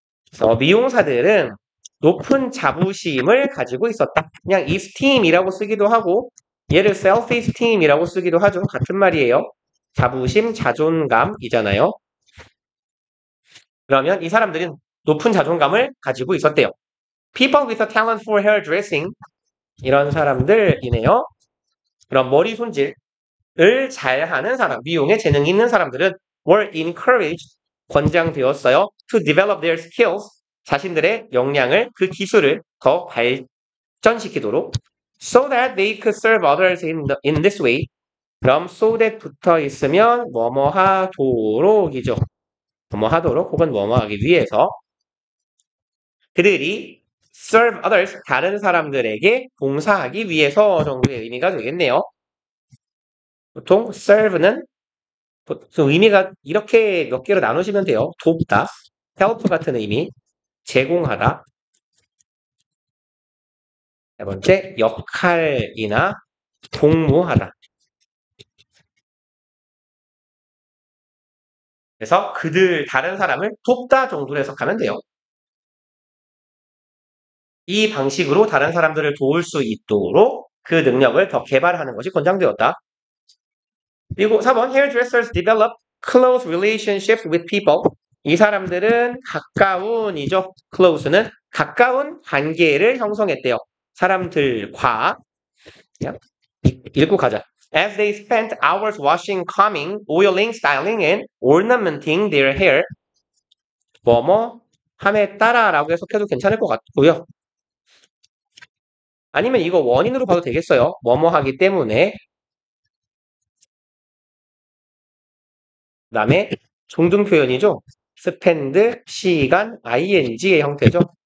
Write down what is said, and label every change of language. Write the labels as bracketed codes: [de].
[ko] 그래서 미용사들은 높은 자부심을 가지고 있었다. 그냥 esteem이라고 쓰기도 하고 얘를 self-esteem이라고 쓰기도 하죠. 같은 말이에요. 자부심, 자존감이잖아요. 그러면 이 사람들은 높은 자존감을 가지고 있었대요. [en] People with a talent for hairdressing [ko] 이런 사람들이네요. 그럼 머리 손질을 잘하는 사람, 미용에 재능이 있는 사람들은 [en] were encouraged, [ko] 권장되었어요. [en] to develop their skills, [ko] 자신들의 역량을, 그 기술을 더 발전시키도록 [en] so that they could serve others in this way. [ko] 그럼 so that 붙어 있으면 뭐뭐 하도록이죠. 뭐뭐 하도록 혹은 뭐뭐 하기 위해서 그들이 [en] serve others, [ko] 다른 사람들에게 봉사하기 위해서 정도의 의미가 되겠네요. 보통 serve는 보통 의미가 이렇게 몇 개로 나누시면 돼요. 돕다, help 같은 의미, 제공하다. 네 번째, 역할이나 복무하다. 그래서 그들, 다른 사람을 돕다 정도로 해석하면 돼요. 이 방식으로 다른 사람들을 도울 수 있도록 그 능력을 더 개발하는 것이 권장되었다. 그리고 4번, [en] hairdressers develop close relationships with people. [ko] 이 사람들은 가까운이죠. close는 가까운 관계를 형성했대요. 사람들과. 읽고 가자. [en] As they spent hours washing, combing, oiling, styling, and ornamenting their hair. [ko] 뭐뭐 함에 따라라고 해석해도 괜찮을 것 같고요. 아니면 이거 원인으로 봐도 되겠어요. 뭐뭐 하기 때문에. 그 다음에 종등 표현이죠. spend, 시간, ing의 형태죠.